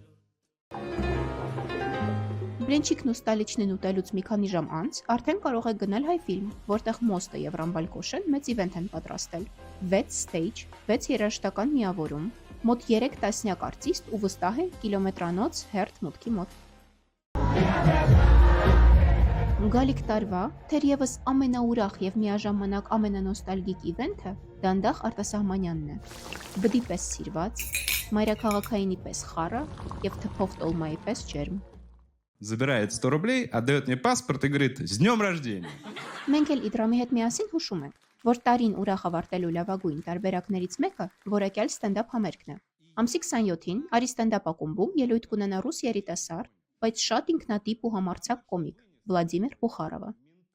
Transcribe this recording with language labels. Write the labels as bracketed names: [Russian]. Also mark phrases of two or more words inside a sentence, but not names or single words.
[Armenian] Բլինչիկն ու ստալիչնին ուտելուց մի քանի ժամ անց արդեն կարող եք գնել Հայֆիլմ, որտեղ Մոստը եւ Ռամբալ Կոշեն մեծ իվենթ են պատրաստել։ 6 stage, 6 երաժշտական միավորում, մոտ 3 տասնյակ արտիստ ու վստահ է կիլոմետրանոց հերթ մուտքի մոտ։ Գալիք տարվա, թերևս ամենաուրախ եւ միաժամանակ ամենանոստալգիկ իվենթը դանդաղ Արտասահմանյանն է։ Բդի պես սիրված, մայրաքաղաքայինի պես խառը եւ թփող տոլմայի պես ջերմ։ [Russian] Забирает 100 рублей, отдает мне паспорт и говорит: «С днем рождения!» [Armenian] Մենք էլ Իդրամի հետ միասին հուշում ենք, որ տարին ուրախ ավարտելու լավագույն տարբերակներից մեկը որակյալ ստենդափ համերգն է։ Ամսի 27-ին Արի ստենդափ ակումբում ելույթ կունենա ռուս երիտասարդ, բայց շատ ինքնատիպ ու համարձակ կոմիկ Վլադիմիր Բուխարովը։